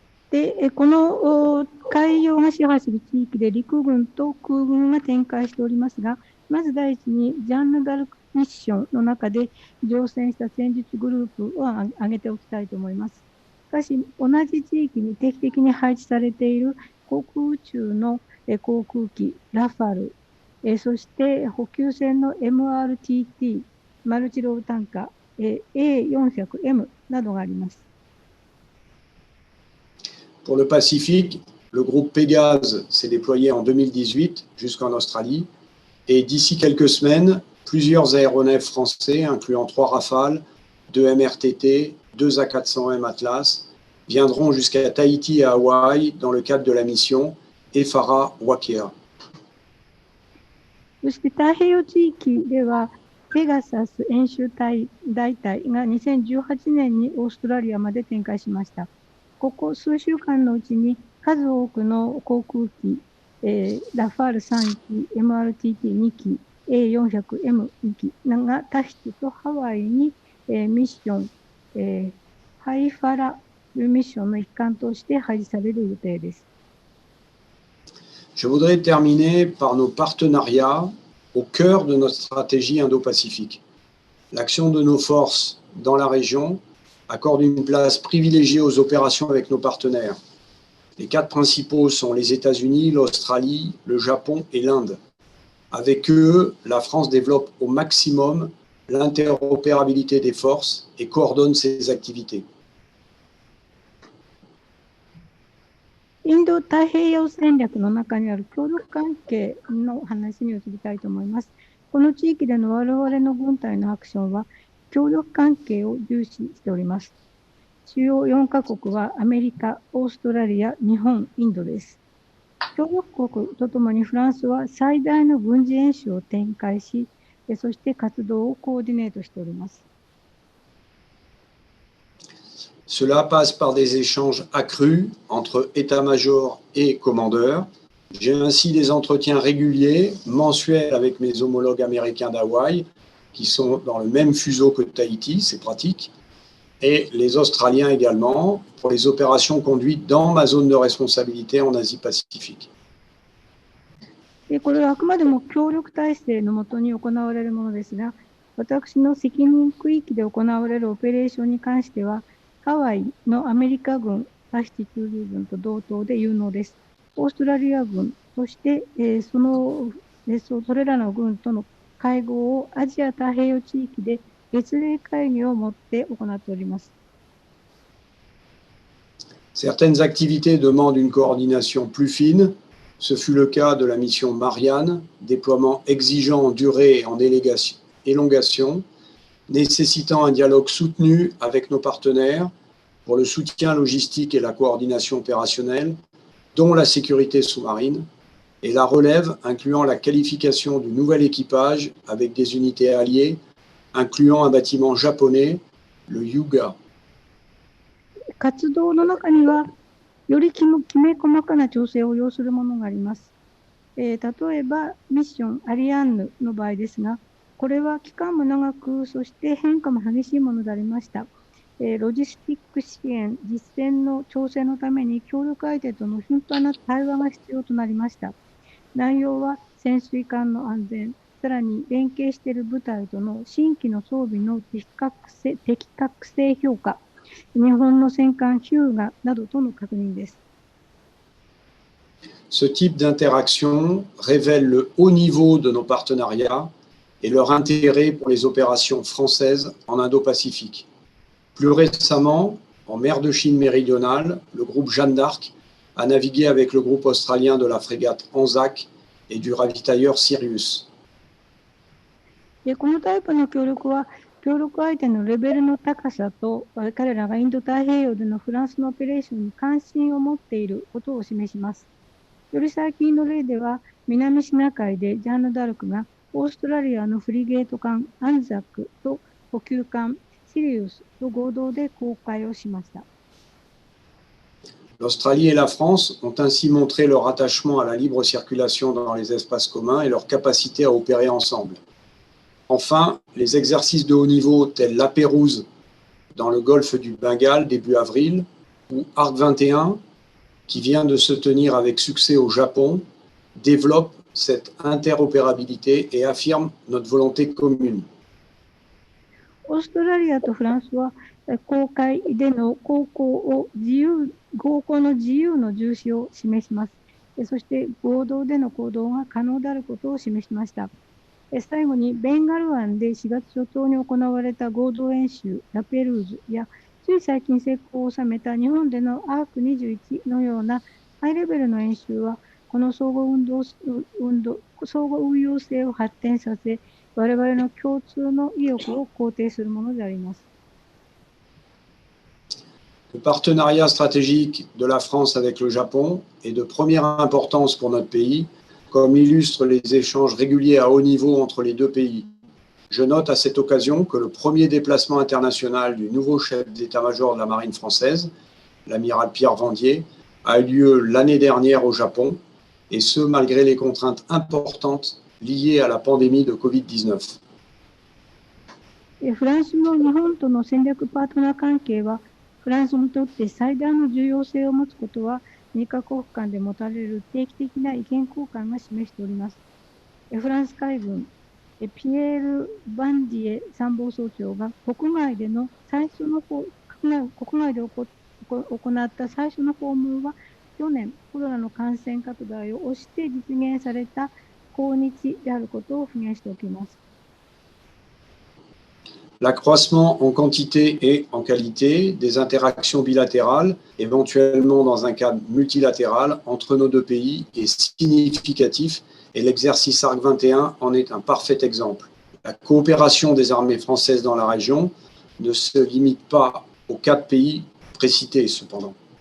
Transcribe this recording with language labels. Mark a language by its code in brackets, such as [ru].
[ja] で、この海洋が支配する地域で陸軍と空軍が展開しておりますが、まず第一にジャンヌ・ダルクミッションの中で乗船した戦術グループを挙げておきたいと思います。しかし、同じ地域に定期的に配置されている航空宇宙の航空機ラファル、そして補給船の MRTT、マルチロールタンカー、A400M などがあります。 [fr] Pour le Pacifique, le groupe Pégase s'est déployé en 2018 jusqu'en Australie et d'ici quelques semaines, plusieurs aéronefs français, incluant 3 Rafales, 2 MRTT, 2 A400M Atlas, viendront jusqu'à Tahiti et Hawaï dans le cadre de la mission EFARA Wakea. [ja] そして太平洋地域では、ペガサス演習大隊が2018年にオーストラリアまで展開しました。ここ数週間のうちに数多くの航空機、ラファール3機、MRTT2 機、A400M2 機がタヒチとハワイに、ミッション、ハイファラミッションの一環として配置される予定です。 [fr] Je voudrais terminer par nos partenariats au cœur de notre stratégie Indo-Pacifique. L'action de nos forces dans la région accorde une place privilégiée aux opérations avec nos partenaires. Les 4 principaux sont les États-Unis, l'Australie, le Japon et l'Inde. Avec eux, la France développe au maximum l'interopérabilité des forces et coordonne ses activités. [ja] インド太平洋戦略の中にある協力関係の話に移りたいと思います。この地域での我々の軍隊のアクションは協力関係を重視しております。主要4カ国はアメリカ、オーストラリア、日本、インドです。協力国とともにフランスは最大の軍事演習を展開し、そして活動をコーディネートしております。 [fr] Cela passe par des échanges accrus entre état-major et commandeurs. J'ai ainsi des entretiens réguliers, mensuels avec mes homologues américains d'Hawaï, qui sont dans le même fuseau que Tahiti, c'est pratique, et les Australiens également, pour les opérations conduites dans ma zone de responsabilité en Asie-Pacifique. [ja] これはあくまでも協力体制のもとに行われるものですが、私の責任区域で行われるオペレーションに関しては、ハワイのアメリカ軍、パシフィック軍と同等で有能です。オーストラリア軍、そして、それらの軍との会合をアジア太平洋地域で月例会議をもって行っております。 [fr] Certaines activités demandent une coordination plus fine. Ce fut le cas de la mission Marianne, déploiement exigeant en durée et en élongation, nécessitant un dialogue soutenu avec nos partenaires pour le soutien logistique et la coordination opérationnelle, dont la sécurité sous-marine, et la relève incluant la qualification du nouvel équipage avec des unités alliées, incluant un bâtiment japonais, le Yuga. [ja] 活動の中には、よりきめ細かな調整を要するものがあります。例えば、ミッションアリアンヌの場合ですが、これは期間も長く、そして変化も激しいものでありました。ロジスティック支援、実践の調整のために協力相手との頻繁な対話が必要となりました。内容は潜水艦の安全、さらに連携している部隊との新規の装備の的確性評価、日本の戦艦ヒューガなどとの確認です。 [fr] Ce type d'interaction révèle le haut niveau de nos partenariats et leur intérêt pour les opérations françaises en Indo-Pacifique. Plus récemment, en mer de Chine méridionale, le groupe Jeanne d'Arc a navigué avec le groupe australien de la frégate Anzac et du ravitailleur Sirius. [ja] このタイプの協力は、協力相手のレベルの高さと、彼らがインド太平洋でのフランスのオペレーションに関心を持っていることを示します。より最近の例では、南シナ海でジャンヌ・ダルクがオーストラリアのフリゲート艦アンザックと補給艦シリウスと合同で航海をしました。 [fr] L'Australie et la France ont ainsi montré leur attachement à la libre circulation dans les espaces communs et leur capacité à opérer ensemble. Enfin, les exercices de haut niveau tels la Pérouse dans le golfe du Bengale début avril ou Arc 21 qui vient de se tenir avec succès au Japon développent cette interopérabilité et affirment notre volonté commune. [ja] オーストラリアとフランスは航海での航行の自由の重視を示します。そして合同での行動が可能であることを示しました。最後にベンガル湾で4月初頭に行われた合同演習ラペルーズやつい最近成功を収めた日本でのアーク21のようなハイレベルの演習はこの相互運用性を発展させ我々の共通の意欲を肯定するものであります。 [fr] Le partenariat stratégique de la France avec le Japon est de première importance pour notre pays, comme illustrent les échanges réguliers à haut niveau entre les deux pays. Je note à cette occasion que le premier déplacement international du nouveau chef d'état-major de la marine française, l'amiral Pierre Vendier, a eu lieu l'année dernière au Japon, et ce malgré les contraintes importantes liées à la pandémie de Covid-19. [ja] フランスの日本との戦略パートナー関係は、フランスにとって最大の重要性を持つことは、2カ国間で持たれる定期的な意見交換が示しております。フランス海軍、ピエール・バンディエ参謀総長が国外で行った最初の訪問は、去年コロナの感染拡大を押して実現された訪日であることを付言しておきます。 [fr] L'accroissement en quantité et en qualité des interactions bilatérales, éventuellement dans un cadre multilatéral entre nos deux pays, est significatif et l'exercice Arc 21 en est un parfait exemple. La coopération des armées françaises dans la région ne se limite pas aux 4 pays précités cependant.